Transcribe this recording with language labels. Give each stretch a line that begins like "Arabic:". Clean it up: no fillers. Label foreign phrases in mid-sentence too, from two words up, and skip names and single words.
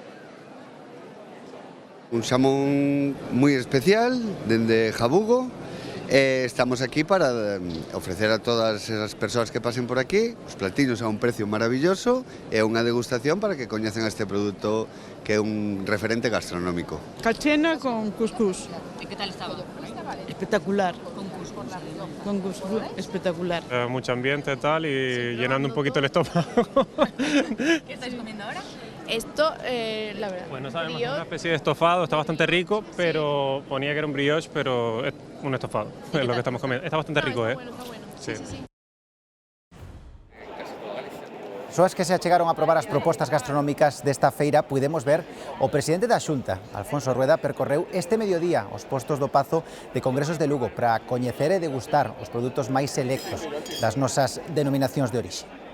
Galician: Un xamón moi especial dende Jabugo. Estamos aquí para ofrecer a todas as persoas que pasen por aquí os platinos a un precio maravilloso e unha degustación para que coñecen este produto que é un referente gastronómico. Cachena con cuscús.
Spanish: ¿Y qué tal estaba? Espectacular. Con cuscús espectacular. Mucho ambiente tal y llenando un poquito el estómago. ¿Qué estáis comiendo ahora? Esto, la verdad. Bueno, sabemos, es una especie de estofado, está bastante rico, pero ponía que era un brioche, pero es un estofado, es lo que estamos comiendo. Está bastante rico, ¿eh? Está bueno. Sí.
Galician: Soas que se achegaron a probar as propostas gastronómicas desta feira, pudemos ver o presidente da Xunta, Alfonso Rueda, percorreu este mediodía os postos do Pazo de Congresos de Lugo para coñecer e degustar os produtos máis selectos das nosas denominacións de orixe.